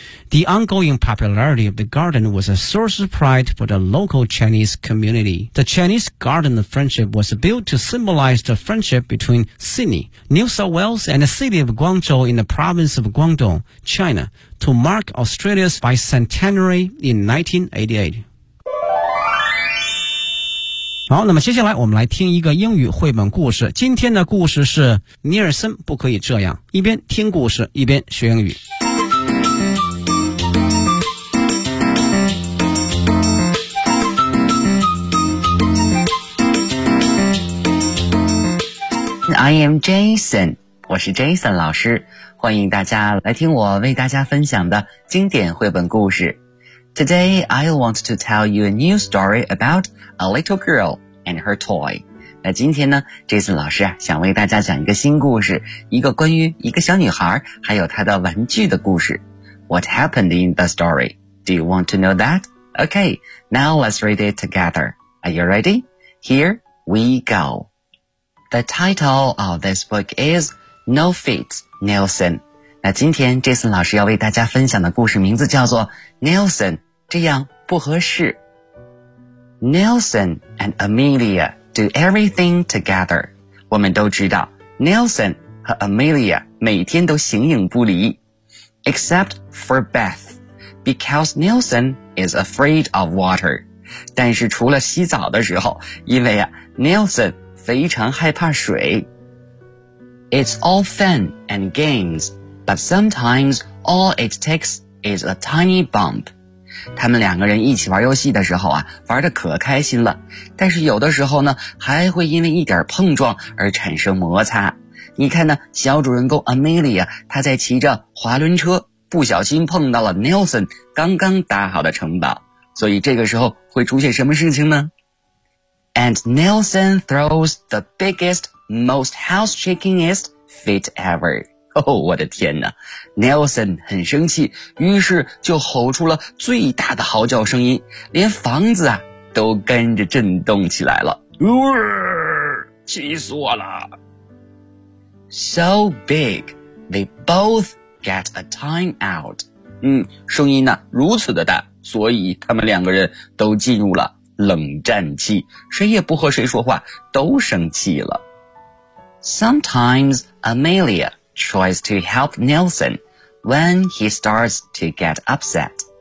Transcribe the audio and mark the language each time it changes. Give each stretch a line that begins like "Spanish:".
English: The ongoing popularity of the garden was a source of pride for the local Chinese community. The Chinese garden friendship was built to symbolize the friendship between Sydney, New South Wales, and the city of Guangzhou in the province of Guangdong, China, to mark Australia's bicentenary in 1988.
Chinese: 好，那么接下来我们来听一个英语绘本故事。今天的故事是尼尔森不可以这样，一边听故事一边学英语。
English: I am Jason，
Chinese: 我是 Jason 老师，欢迎大家来听我为大家分享的经典绘本故事。
English: Today, I want to tell you a new story about a little girl and her toy.
Chinese: 那今天呢 ,Jason 老师想为大家讲一个新故事，一个关于一个小女孩还有她的玩具的故事。
English: What happened in the story? Do you want to know that? Okay, now let's read it together. Are you ready? Here we go. The title of this book is No Feet, Nelson.
Chinese: 那今天 Jason 老师要为大家分享的故事名字叫做 Nelson, 这样不合适。
English: Nelson and Amelia do everything together.
Chinese: 我们都知道 Nelson 和 Amelia 每天都形影不离。
English: Except for Beth, because Nelson is afraid of water.
Chinese: 但是除了洗澡的时候，因为啊 Nelson非常害怕水。
English: It's all fun and games, but sometimes all it takes is a tiny bump.
Chinese: 他们两个人一起玩游戏的时候啊，玩得可开心了，但是有的时候呢，还会因为一点碰撞而产生摩擦。你看呢，小主人公 Amelia， 她在骑着滑轮车，不小心碰到了 Nelson 刚刚搭好的城堡，所以这个时候会出现什么事情呢？
English: And Nelson throws the biggest, most house-shakingest fit ever.
Chinese: Oh, 我的天哪 ,Nelson 很生气，于是就吼出了最大的嚎叫声音，连房子啊都跟着震动起来了。气死我了。
English: So big, they both get a time out.
Chinese: 声音呢如此的大，所以他们两个人都进入了冷战气，谁也不和谁说话，都生气了。
English: Sometimes Amelia tries to help Nelson when he starts to get upset.